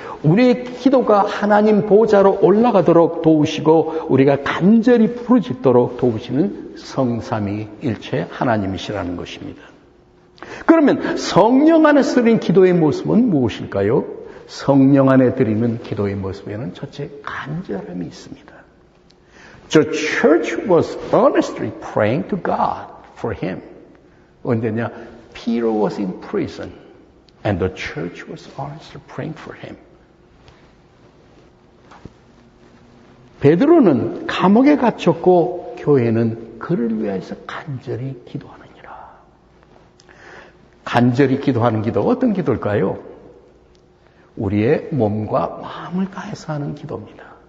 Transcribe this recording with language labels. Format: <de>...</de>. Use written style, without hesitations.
<ko>우리의 기도가 하나님 보좌로 올라가도록 도우시고 우리가 간절히 부르짖도록 도우시는 성삼위일체 하나님이시라는 것입니다. 그러면 성령 안에서 드리는 기도의 모습은 무엇일까요? 성령 안에 드리는 기도의 모습에는 첫째 간절함이 있습니다.</ko> <en>The church was earnestly praying to God for him.</en> <ko>언제냐?</ko> <en>Peter was in prison and the church was earnestly praying for him.</en> <ko>베드로는 감옥에 갇혔고 교회는 그를 위해서 간절히 기도하느니라. 간절히 기도하는 기도 어떤 기도일까요? 우리의 몸과 마음을 다해서 하는 기도입니다.</ko>